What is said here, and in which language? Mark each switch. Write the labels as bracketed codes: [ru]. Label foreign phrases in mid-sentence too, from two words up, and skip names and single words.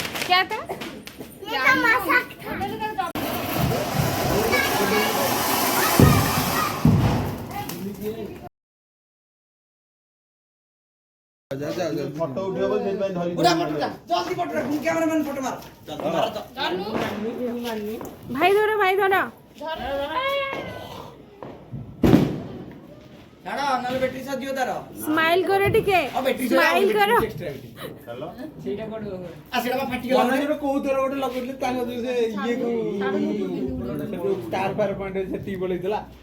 [hi] क्या था? [or] ଫଟୋ ଉଠିବ ବୋଲି ସେଥିପାଇଁ ଧରି [hi] भाई धरो भाई धरो। स्माइल करो टिके स्माइल करो। [or] କୋଉଥର ଗୋଟେ ଲଗେଇଥିଲେ ତାଙ୍କ ସେ ଇଏ [en] star far point [or] ସେତିକି ବୋଲେଇଥିଲା